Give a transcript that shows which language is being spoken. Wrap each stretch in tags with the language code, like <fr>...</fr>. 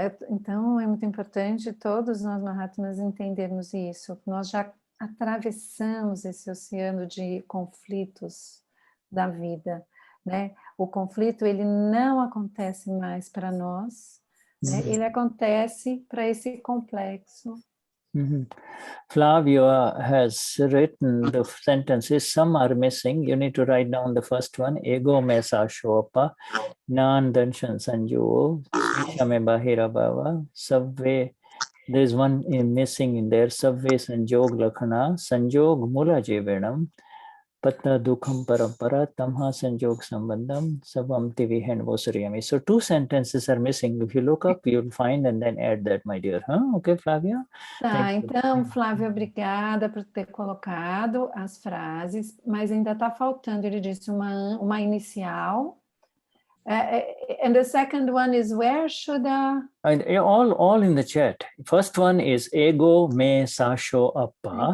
<pt>Então é muito importante todos nós Mahatmas entendermos isso. Nós já atravessamos esse oceano de conflitos da vida, né? O conflito, ele não acontece mais para nós, né? Ele acontece para esse complexo.</pt> <en>Flavio has written the sentences. Some are missing. You need to write down the first one.</en> <pra>Ego me Saashao Appa, nan danshan sanjuo, shame bahira bhava, sabve.</pra> <en>There's one missing in there.</en> <pra>Sabve sanjog lakhana, sanjog mula jevenam, patta dukham parampara, tamha sanjog sambandham, savam tivihen vosariyami.</pra> <en>So 2 sentences are missing. If you look up, you'll find and then add that, my dear. Okay, Flavia?</en> <pt>Tá, então, Flávia, obrigada por ter colocado as frases, mas ainda está faltando, ele disse uma inicial.</pt> <en>And the second one is where, Shuddha? All in the chat. First one is</en> <pra>Ego me Saashao Appa.</pra>